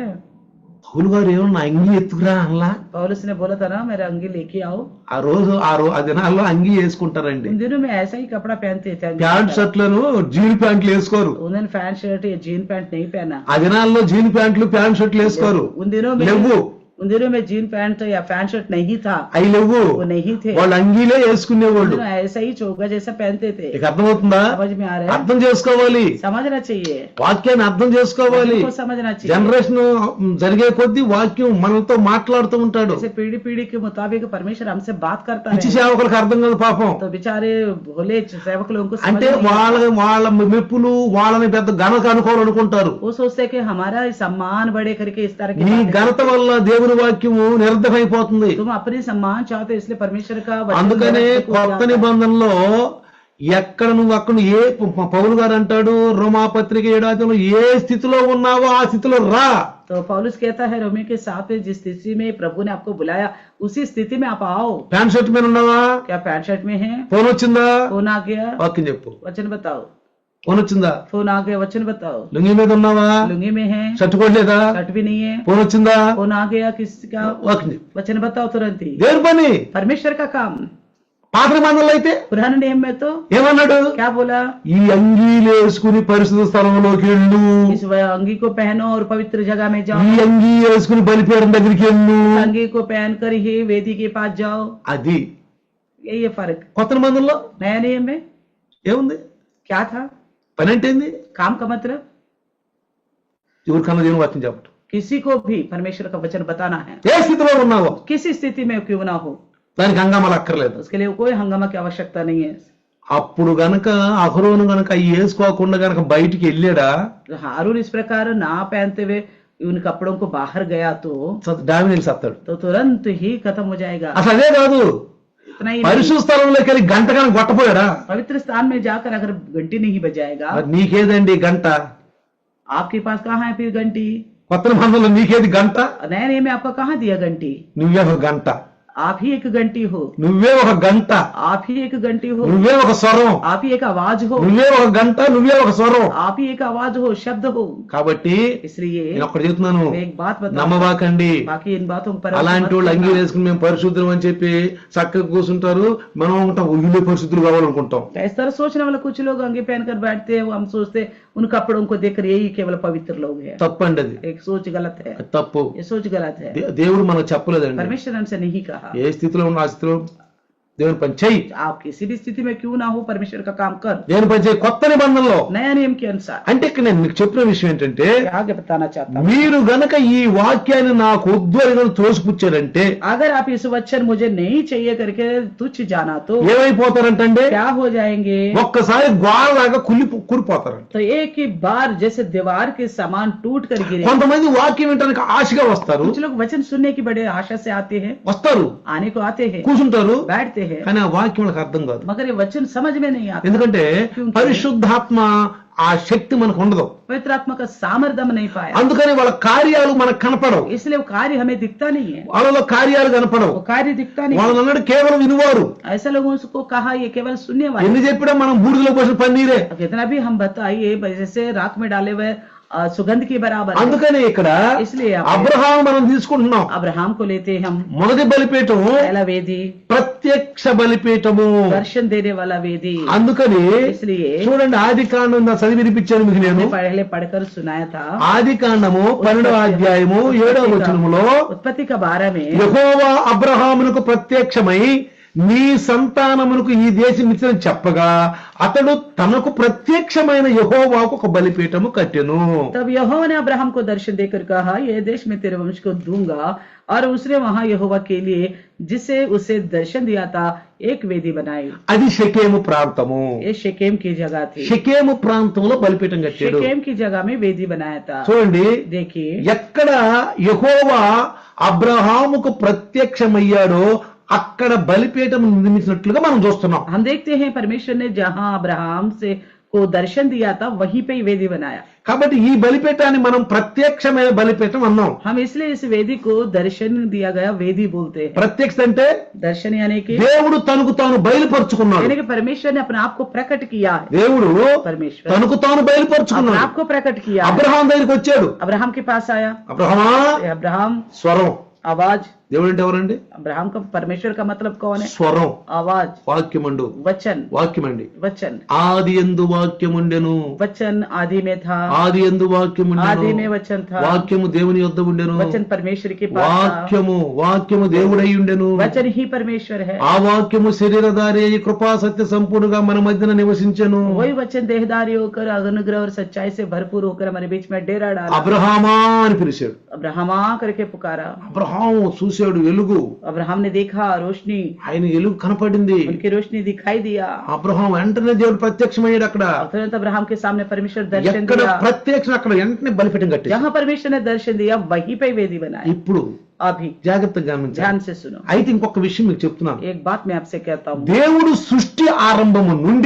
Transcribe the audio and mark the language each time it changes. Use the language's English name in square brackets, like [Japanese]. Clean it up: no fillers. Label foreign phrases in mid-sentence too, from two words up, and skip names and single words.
[Telugu] పౌలు గారు ఏమన్నా అంగి ఎత్తుకురా అనలా. [Hindi] पौलुस ने बोला था ना मेरा अंगी लेके आओ। [Telugu] ఆ దినాల్లో అంగి వేసుకుంటారండి, [Hindi] उन दिनों में ऐसा ही कपड़ा पहनते थे, [English] pant shirts jean pants [Telugu] వేసుకోరు. [Hindi] उन्होंने [English] pant shirt [Hindi] या [English] jean pant [Hindi] नहीं पहना। [Telugu] ఆ దినాల్లో [English] jean pants pant shirts [Telugu] వేసుకోరు. లేవు, [Hindi] उन दिनों में [English] jean pant [Hindi] या [English] pant shirt [Hindi] नहीं था, [Telugu] అవి లేవు, [Hindi] वो नहीं थे, [Telugu] వాళ్ళు అంగీలే వేసుకునేవాళ్ళు. [Hindi] ऐसा ही चोगा जैसा पहनते थे। [Telugu] ఇక అర్థమవుతుందా? [Hindi] समझ में आ रहा है? [Telugu] అర్థం చేసుకోవాలి, [Hindi] समझना चाहिए, [Telugu] వాక్యాన్ని అర్థం చేసుకోవాలి. [Hindi] को समझना चाहिए। [Telugu] జనరేషన్ జరిగే కొద్దీ వాక్యం మనతో మాట్లాడుతూ ఉంటాడు. [Hindi] जैसे पीढ़ी पीढ़ी के मुताबिक परमेश्वर हमसे बात करता [Telugu] పిచ్చి [Hindi] है, [Telugu] సేవకులకు అర్థం కాదు పాపం. [Hindi] तो बेचारे भोले सेवक लोगों को समझ [Telugu] అంటే [Hindi] नहीं आता। [Telugu] వాళ్ళ మెప్పులు వాళ్ళని పెద్ద ఘనత అనుకోవాలనుకుంటారు. [Hindi] वो सोचते हैं कि हमारा सम्मान बढ़े करके इस तरह [Telugu] నీ [Hindi] की [Telugu] ఘనత వల్ల దేవుని వాక్యము నిరర్ధకమైపోతుంది. [Hindi] तुम अपने सम्मान चाहते हो, इसलिए परमेश्वर का वचन [Telugu] అందుకనే [Hindi] निरर्थक हो [Telugu] కొత్త [Hindi] जाता है। [Telugu] నిబంధనలో ఎక్కడ నువ్వు అక్కడ పౌలు గారు అంటాడు రోమాపత్రిక 7 ఏ స్థితిలో ఉన్నావో ఆ స్థితిలో రా. [Hindi] तो पौलुस कहता है रोमियो के 7 जिस स्थिति में प्रभु ने आपको बुलाया उसी स्थिति में आप आओ। [English] pant shirt [Telugu] మీద ఉన్నావా? [Hindi] क्या [English] pant shirt [Hindi] में है? [Telugu] ఫోన్ వచ్చిందా? [Hindi] फोन आ गया? [Telugu] వాక్యం చెప్పు. [Hindi] वचन बताओ। [Telugu] ఫోన్ వచ్చిందా? [Hindi] फोन आ गया? वचन बताओ। [Telugu] లుంగి మీద ఉన్నావా? [Hindi] लुंगी में है? [Telugu] షర్ట్ కొట్టలేదా? [Hindi] शर्ट भी नहीं है? [Telugu] ఫోన్ వచ్చిందా? [Hindi] फोन आ गया किसका? [Telugu] వాక్యం చెప్పు. [Hindi] वचन बताओ तुरंत ही। [Telugu] దేవుని పని. [Hindi] परमेश्वर का काम। [Telugu] పాత నిబంధనలు అయితే [Hindi] पुराने नियम में तो [Telugu] ఏమన్నాడు? [Hindi] क्या बोला? [Telugu] ఈ అంగీలు వేసుకుని పరిశుద్ధ స్థలంలోకి వెళ్ళు, [Hindi] इस अंगी को पहनो और पवित्र जगह में जाओ, [Telugu] ఈ అంగీ వేసుకుని బలిపీఠం దగ్గరికి వెళ్ళు. [Hindi] अंगी को पहन कर ही वेदी के पास जाओ। [Telugu] అది [Hindi] यही है फर्क। [Telugu] కొత్త నిబంధనలో [Hindi] नया नियम में [Telugu] ఏముంది? [Hindi] क्या था? [Telugu] పని అంటే ఏంది? [Hindi] काम का मतलब [Telugu] ఎవరికన్నా దేవుని వాక్యం చెప్పటం. [Hindi] किसी को भी परमेश्वर का वचन बताना है, [Telugu] ఏ స్థితిలో ఉన్నావో [Hindi] किसी स्थिति में क्यों ना हो, [Telugu] దానికి హంగామాలు అక్కర్లేదు. [Hindi] उसके लिए कोई हंगामा की आवश्यकता नहीं है। [Telugu] అప్పుడు గనక అహరోను గనక అవి వేసుకోకుండా గనక బయటికి వెళ్ళాడా, [Hindi] हारून इस प्रकार ना पहनते हुए उन कपड़ों को बाहर गया [Telugu] డామినేల్ సత్తాడు. [Hindi] तो तुरंत ही खत्म हो जाएगा। [Telugu] అసలు అదే కాదు, [Hindi] इतना ही नहीं, [Telugu] పరిశుద్ధ స్థలంలోకి వెళ్ళి గంట కనుక కొట్టపోయాడా, [Hindi] पवित्र स्थान में जाकर अगर घंटी नहीं बजाएगा, [Telugu] మరి నీకేదండి గంట? [Hindi] आपके पास कहाँ है फिर घंटी? [Telugu] కొత్త నిబంధనలో నీకేది గంట? [Hindi] नए नए में आपको कहाँ दिया घंटी? [Telugu] నువ్వే ఒక గంట, [Hindi] आप ही एक घंटी हो, [Telugu] నువ్వే ఒక గంట, [Hindi] आप ही एक घंटी हो, [Telugu] నువ్వే ఒక స్వరం, [Hindi] आप ही एक आवाज हो, [Telugu] నువ్వే ఒక గంట, నువ్వే ఒక స్వరం. [Hindi] आप ही एक आवाज हो, शब्द हो। [Telugu] కాబట్టి [Hindi] इसलिए [Telugu] నేను ఒకటి చెప్తున్నాను, [Hindi] मैं एक बात बता, [Telugu] నమ్మబాకండి. [Hindi] बाकी इन बातों पर [Telugu] అలాంటి వాళ్ళు అంగీ వేసుకుని మేము పరిశుద్ధులు అని చెప్పి చక్కగా కూర్చుంటారు, మనం ఉంటాం వీళ్ళే పరిశుద్ధులు కావాలనుకుంటాం. [Hindi] इस तरह सोचने वाले कुछ लोग अंगी पहनकर बैठते हैं, वो हम सोचते हैं उन कपड़ों को देखकर यही केवल पवित्र लोग हैं। [Telugu] తప్పండి అది, [Hindi] एक सोच गलत है, [Telugu] అది తప్పు. [Hindi] ये सोच गलत है। [Telugu] దేవుడు మనకు చెప్పలేదండి. [Hindi] परमेश्वर हमसे नहीं कहा [Telugu] ఏ స్థితిలో ఉన్న ఆ స్థితిలో దేవుని పని చెయ్యి, [Hindi] आप किसी भी स्थिति में क्यों ना हो परमेश्वर का काम कर, [Telugu] దేవుని పని చెయ్యి కొత్త నిబంధనలో. [Hindi] नया नियम के अनुसार। [Telugu] అంటే ఇక్కడ నేను మీకు చెప్పిన విషయం ఏంటంటే, [Hindi] आगे बताना चाहता हूँ, [Telugu] మీరు గనక ఈ వాక్యాన్ని నాకు వద్దు అని గనుక తోసిపుచ్చారంటే [Hindi] अगर आप इस वचन मुझे नहीं चाहिए करके तुच्छ जाना तो [Telugu] ఏమైపోతారంటే [Hindi] क्या हो जाएंगे? [Telugu] ఒక్కసారి గోడలాగా కురిపోతారంట. [Hindi] तो एक ही बार जैसे दीवार के समान टूट कर गिरे। [Telugu] కొంతమంది వాక్యం వినడానికి ఆశగా వస్తారు, [Hindi] कुछ लोग वचन सुनने की बड़े आशा से आते हैं, [Telugu] వస్తారు, [Hindi] आने को आते हैं, [Telugu] కూర్చుంటారు, [Hindi] बैठते हैं, [Telugu] కానీ ఆ వాక్యం వాళ్ళకి అర్థం కాదు. [Hindi] मगर ये वचन समझ में नहीं आता, [Telugu] ఎందుకంటే పరిశుద్ధాత్మ ఆ శక్తి మనకు ఉండదు, [Hindi] पवित्र आत्मा का सामर्थ्य हम नहीं पाया, [Telugu] అందుకని వాళ్ళ కార్యాలు మనకు కనపడవు, [Hindi] इसलिए वो कार्य हमें दिखता नहीं है, [Telugu] వాళ్ళలో కార్యాలు కనపడవు. [Hindi] वो कार्य दिखता नहीं है। [Telugu] వాళ్ళని అన్నాడు కేవలం వినువారు. [Hindi] ऐसे लोगों को कहा ये केवल सुनने वाले। [Telugu] ఎన్ని చెప్పినా మనం బూడిదలో పోసిన పన్నీరే. [Hindi] कितना भी हम बताइए जैसे राख में डाले हुए सुगंध के बराबर है। [Telugu] అందుకని ఇక్కడ [Hindi] इसलिए [Telugu] అబ్రహాం మనం తీసుకుంటున్నాం. [Hindi] अब्राहम को लेते हैं हम, [Telugu] మొదటి బలిపీఠం [Hindi] पहला वेदी [Telugu] ప్రత్యక్ష బలిపీఠము. [Hindi] दर्शन देने वाला वेदी। [Telugu] అందుకని [Hindi] इसलिए [Telugu] చూడండి, ఆది కాండం చదివి వినిపించాను మీకు నేను. [Hindi] पहले पढ़कर सुनाया था, [Telugu] ఆది కాండము 12వ అధ్యాయము 7వ వచనములో [Hindi] उत्पत्ति का 12 में [Telugu] యెహోవా అబ్రహామునకు ప్రత్యక్షమై నీ సంతానమునకు ఈ దేశం ఇచ్చిన చెప్పగా అతడు తనకు ప్రత్యక్షమైన యెహోవాకు ఒక బలిపీఠము కట్టెను. [Hindi] तब यहोवा ने अब्राहम को दर्शन देकर कहा ये देश में तेरे वंश को दूंगा, और उसने वहां यहोवा के लिए जिसे उसे दर्शन दिया था एक वेदी बनाई। [Telugu] అది షెకెము ప్రాంతము. [Hindi] ये शेकेम की जगह थी, [Telugu] షెకెము ప్రాంతంలో బలిపీఠం కట్టాడు. [Hindi] शेकेम की जगह में वेदी बनाया था। [Telugu] చూడండి, [Hindi] देखिए [Telugu] ఎక్కడ యెహోవా అబ్రహాముకు ప్రత్యక్షమయ్యాడో అక్కడ బలిపీఠం నిర్మించినట్లుగా మనం చూస్తున్నాం. [Hindi] हम देखते हैं परमेश्वर ने जहां अब्राहम से को दर्शन दिया था वहीं पे वेदी बनाया। [Telugu] కాబట్టి ఈ బలిపీఠాన్ని మనం ప్రత్యక్షమైన బలిపీఠం అన్నాం. [Hindi] हम इसलिए इस वेदी को दर्शन दिया गया वेदी बोलते हैं। [Telugu] ప్రత్యక్ష అంటే [Hindi] दर्शन यानी कि [Telugu] దేవుడు తనకు తాను బయలుపరుచుకున్నాడు. [Hindi] यानी कि परमेश्वर ने अपने आप को प्रकट किया है। [Telugu] దేవుడు [Hindi] परमेश्वर [Telugu] తనకు తాను [Hindi] अपने [Telugu] బయలుపరుచుకున్నాడు. [Hindi] आप को प्रकट किया है। [Telugu] అబ్రహాం దగ్గరికి వచ్చాడు. [Hindi] अब्राहम के पास आया, [Telugu] అబ్రహామా, [Hindi] अब्राहम [Telugu] స్వరం. [Hindi] आवाज। [Telugu] దేవుడు అంటే ఎవరండి? [Hindi] अब्राहम का परमेश्वर का मतलब कौन है? [Telugu] స్వరం, [Hindi] आवाज, [Telugu] వాక్యమండు, [Hindi] वचन, [Telugu] వాక్యమండి. [Hindi] वचन, [Telugu] ఆది యందు వాక్యముండెను, [Hindi] वचन आदि में था, [Telugu] ఆది యందు వాక్యముండెను, [Hindi] आदि में वचन था, [Telugu] వాక్యము దేవుని యొద్ద ఉండెను, [Hindi] वचन परमेश्वर के पास था, [Telugu] వాక్యము దేవుడై ఉండెను, [Hindi] वचन ही परमेश्वर है, [Telugu] ఆ వాక్యము శరీరధారి అయి కృపా సత్య సంపూర్ణంగా మన మధ్యన నివసించెను. [Hindi] वही वचन देहधारी होकर अनुग्रह और सच्चाई से भरपूर होकर हमारे बीच में डेरा डाला। [Telugu] అబ్రహామా అని పిలిచాడు. [Hindi] अब्राहम करके पुकारा। [Telugu] అబ్రహాం చూశాడు వెలుగు, [Hindi] अब्राहम ने देखा रोशनी, [Telugu] ఆయన వెలుగు కనపడింది. [Hindi] उनकी रोशनी दिखाई दिया। [Telugu] అబ్రహాం వెంటనే దేవుడు ప్రత్యక్షమయ్యాడు. అక్కడ [Hindi] तुरंत अब्राहम के सामने परमेश्वर दर्शन [Telugu] ఎక్కడ [Hindi] दिया। [Telugu] ప్రత్యక్షం అక్కడ వెంటనే బలిపీఠం కట్టింది. [Hindi] जहाँ परमेश्वर ने दर्शन दिया वहीं पे वेदी बनाई। [Telugu] ఇప్పుడు [Hindi] अभी [Telugu] జాగ్రత్తగా గమనించాలి. [Hindi] ध्यान से सुनो। [Telugu] అయితే ఇంకొక విషయం మీకు చెప్తున్నాను. [Hindi] एक बात मैं आपसे कहता हूँ, [Telugu] దేవుడు సృష్టి ఆరంభము నుండి